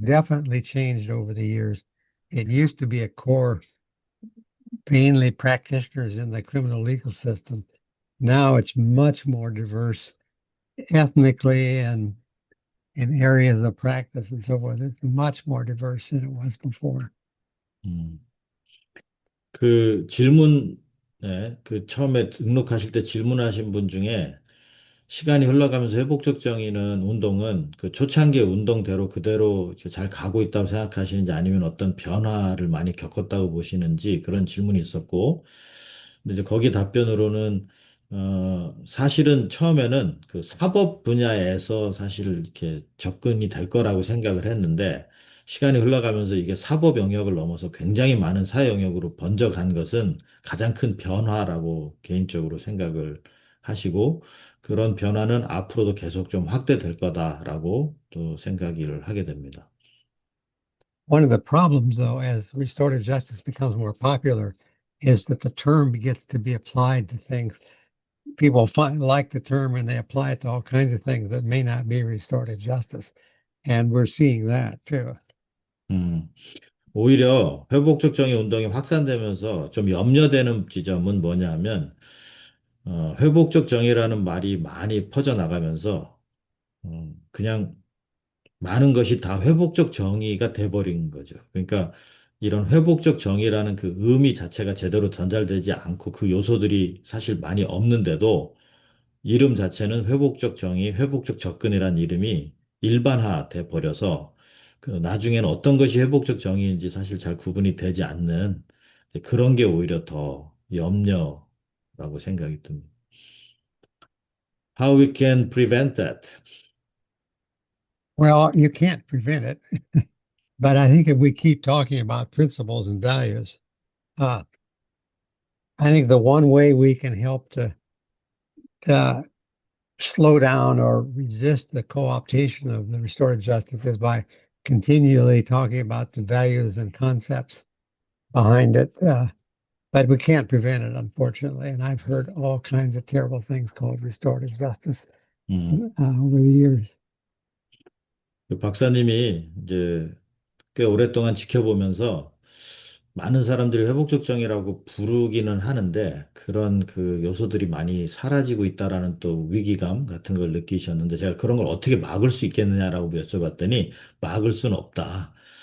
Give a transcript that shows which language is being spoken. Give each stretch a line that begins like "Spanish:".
English: has definitely changed over the years. It used to be a core, mainly practitioners in the criminal legal system. Now it's much more diverse ethnically and in areas of practice and so forth. It's much more diverse than it was before. 음.
Korean: 그 질문, 네, 그 처음에 등록하실 때 질문하신 분 중에 시간이 흘러가면서 회복적 정의는 운동은 그 초창기의 운동대로 그대로 이제 잘 가고 있다고 생각하시는지 아니면 어떤 변화를 많이 겪었다고 보시는지 그런 질문이 있었고, 근데 이제 거기 답변으로는 사실은 처음에는 그 사법 분야에서 사실 이렇게 접근이 될 거라고 생각을 했는데 시간이 흘러가면서 이게 사법 영역을 넘어서 굉장히 많은 사회 영역으로 번져간 것은 가장 큰 변화라고 개인적으로 생각을 하시고 그런 변화는 앞으로도 계속 좀 확대될 거다라고 또 생각을 하게 됩니다.
English: One of the problems, though, as restorative justice becomes more popular, is that the term gets to be applied to things. People like the term and they apply it to all kinds of things that may not be restorative justice. And we're seeing that too.
Korean: 음, 오히려 회복적 정의 운동이 확산되면서 좀 염려되는 지점은 뭐냐면 회복적 정의라는 말이 많이 퍼져나가면서 그냥 많은 것이 다 회복적 정의가 돼버린 거죠. 그러니까 이런 회복적 정의라는 그 의미 자체가 제대로 전달되지 않고 그 요소들이 사실 많이 없는데도 이름 자체는 회복적 정의, 회복적 접근이라는 이름이 일반화돼 버려서 그 나중에는 어떤 것이 회복적 정의인지 사실 잘 구분이 되지 않는 그런 게 오히려 더 염려라고 생각이 듭니다.
English: How we can prevent that? Well, you can't prevent it, but I think if we keep talking about principles and values, uh, I think the one way we can help to uh, slow down or resist the co-optation of the restorative justice is by continually talking about the values and concepts behind it. But we can't prevent it, unfortunately. And I've heard all kinds of terrible things called restorative justice 음. over the years.
Korean: 그 박사님이 이제 꽤 오랫동안 지켜보면서 많은 사람들이 회복적 정의라고 부르기는 하는데 그런 그 요소들이 많이 사라지고 있다라는 또 위기감 같은 걸 느끼셨는데 제가 그런 걸 어떻게 막을 수 있겠느냐라고 여쭤봤더니 막을 수는 없다.